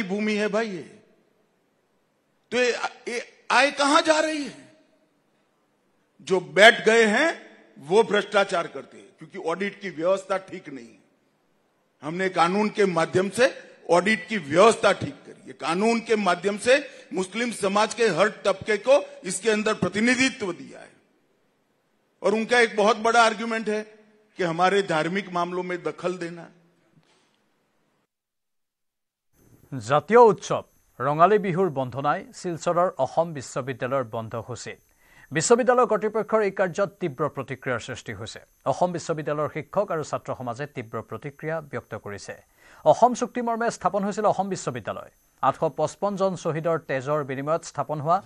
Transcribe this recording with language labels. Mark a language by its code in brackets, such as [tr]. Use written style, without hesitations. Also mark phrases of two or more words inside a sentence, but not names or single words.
[hi] भूमि है भाई ये तो ये आय कहां जा रही है जो बैठ गए हैं वो भ्रष्टाचार करते हैं क्योंकि ऑडिट की व्यवस्था ठीक नहीं है हमने कानून के माध्यम से ऑडिट की व्यवस्था ठीक करी है कानून के माध्यम से मुस्लिम समाज के हर तबके को इसके अंदर प्रतिनिधित्व दिया है और उनका एक बहुत बड़ा आर्गुमेंट है कि हमारे धार्मिक मामलों में दखल देना [as] জাতীয় উৎসৱ ৰঙালী বিহুৰ বন্ধনাই শিলচৰৰ অসম বিশ্ববিদ্যালয়ৰ বন্ধ ঘোষিত বিশ্ববিদ্যালয় কৰ্তৃপক্ষৰ এই কাৰ্যত তীব্ৰ প্ৰতিক্ৰিয়াৰ সৃষ্টি হৈছে অসম বিশ্ববিদ্যালয়ৰ শিক্ষক আৰু ছাত্ৰ সমাজে তীব্ৰ প্ৰতিক্ৰিয়া ব্যক্ত কৰিছে অসম চুক্তি মৰ্মে স্থাপন হৈছিল অসম বিশ্ববিদ্যালয় 855 জন শহীদৰ তেজৰ বিনিময়ত স্থাপন হোৱা